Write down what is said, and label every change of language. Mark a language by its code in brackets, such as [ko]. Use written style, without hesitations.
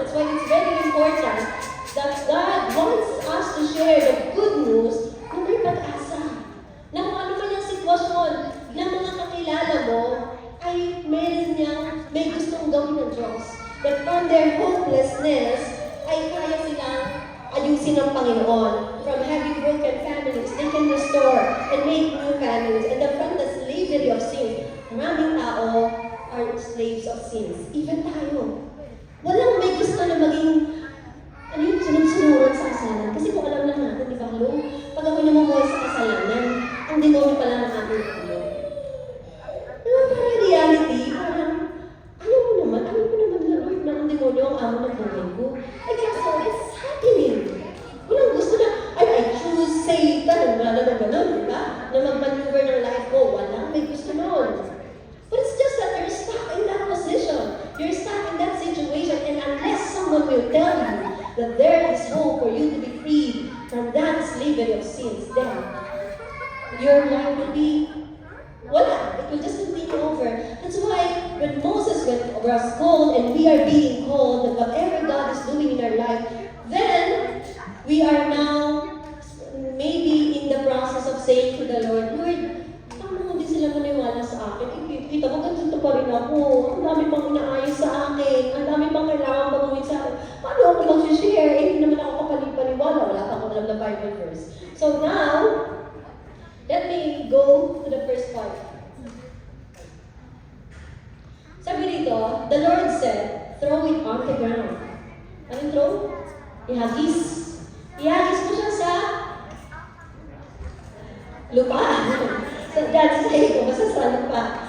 [en] That's why it's very important that God wants us to share the good news [tl] na may pag-asa. Na kung ano man yung sitwasyon na mga kakilala mo, ay may gustong gawin ng Diyos. [en] That from their hopelessness, [tl] ay kaya silang ayusin ng Panginoon. [en] From having broken families, they can restore and make new families. And from the slavery of sin, [tl] maraming tao [en] are slaves of sins. [tl] Even tayo. Walang may gusto na maging, sunod-sunuran sa kasalanan. Kasi kung alam lang natin, di ba, pag ako namumuhay sa kasalanan, ang demonyo pala ng ating ulo. Pero parang reality, parang, alam mo naman na Lord, na ang demonyo ang amo ng buhay ko. Ay, kaso, [en] it's happening. [tl] Walang gusto na, [en] I choose Satan. [tl] Wala naman ganun, di ba? Na mag-maneuver ng life ko. Walang may gusto noon. [en] But it's just that you're stuck in that position. You're stuck in that situation. And unless someone will tell you that there is hope for you to be freed from that slavery of sins, then your life will be [tl] wala. [en] It will just continue over. That's why when Moses was called and we are being called, that whatever God is doing in our life, then we are now maybe in the process of saying to the Lord, Lord, [tl] tama hindi sila maniwala sa akin. Kita mo, ganito pa rin ako. Ang dami pang inaayos sa akin. Ang dami pang kailangan baguhin sa akin. Paano ako mag-share? Hindi naman ako kapalipaniwala. Wala pa akong alam na Bible verse. [en] So now, let me go to the first part. [tl] Sabi dito, [en] the Lord said, throw it on the ground. [tl] Anong throw? Ihagis. Ihagis mo siya sa lupa. [en] So that's it. [tl] Basta sa lupa.